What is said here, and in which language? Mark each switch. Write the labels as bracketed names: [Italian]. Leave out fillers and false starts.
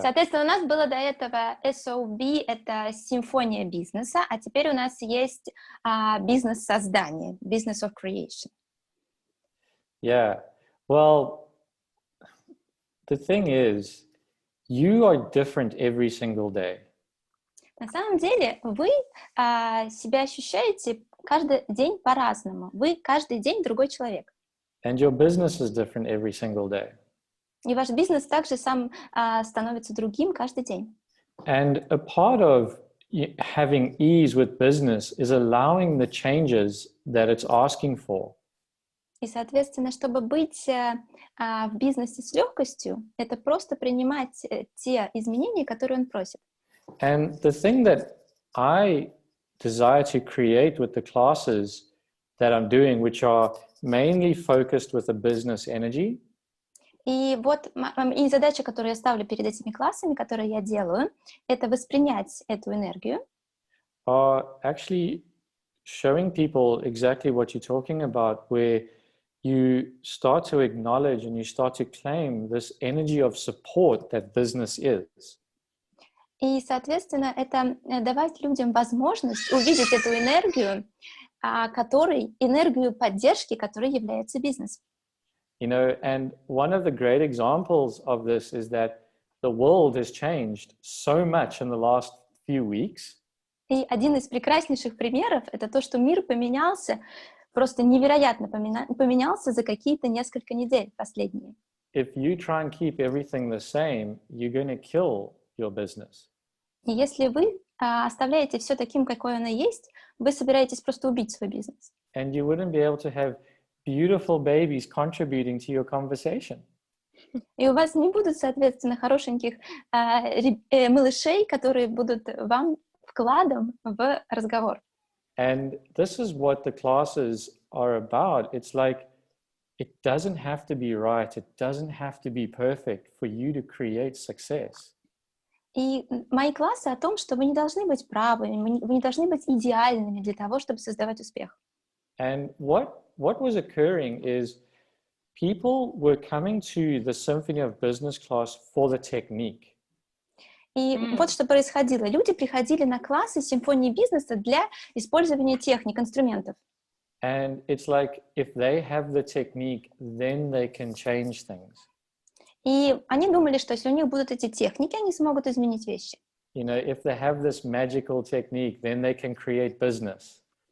[Russian] Соответственно, у нас было до этого SOB, это симфония бизнеса, а теперь у нас есть бизнес создания, Business of Creation. [English] Yeah. Well, the thing is, you are different every single day. [Russian] На самом деле, вы себя ощущаете каждый день по-разному. Вы каждый день другой человек. [English] And your business is different every single day. [Russian] И ваш бизнес также сам становится другим каждый день. [English] And a part of having ease with business is allowing the changes that it's asking for. [Russian] И, соответственно, чтобы быть в бизнесе с легкостью, это просто принимать те изменения, которые он просит. [English] And the thing that I desire to create with the classes that I'm doing, which are mainly focused with a business energy. [Russian] И вот и задача, которую я ставлю перед этими классами, которые я делаю, это воспринять эту энергию. [English] Are actually showing people exactly what you're talking about, where you start to acknowledge and you start to claim this energy of support that business is. [Russian] И, соответственно, это давать людям возможность увидеть эту энергию, энергию поддержки, которой является бизнес. [English] You know, and one of the great examples of this is that the world has changed so much in the last few weeks. [Russian] И один из прекраснейших примеров — это то, что мир поменялся, просто невероятно поменялся за какие-то несколько недель последние. [English] If you try and keep everything the same, you're going to kill your business. [Russian] И если вы оставляете все таким, какое оно есть, вы собираетесь просто убить свой бизнес. [English] And you wouldn't be able to have beautiful babies contributing to your conversation. [Russian] И у вас не будут, соответственно, хорошеньких малышей, которые будут вам вкладом в разговор. [English] And this is what the classes are about. It's like, it doesn't have to be right. It doesn't have to be perfect for you to create success. [Russian] И мои классы о том, что вы не должны быть правыми, вы не должны быть идеальными для того, чтобы создавать успех. [English] And what was occurring is people were coming to the Symphony of Business class for the technique. [Russian] И вот что происходило. Люди приходили на классы симфонии бизнеса для использования техник, инструментов. [English] And it's like, if they have the technique, then they can change things. [Russian] И они думали, что если у них будут эти техники, они смогут изменить вещи. [English] You know, if they have this magical technique, then they can create business.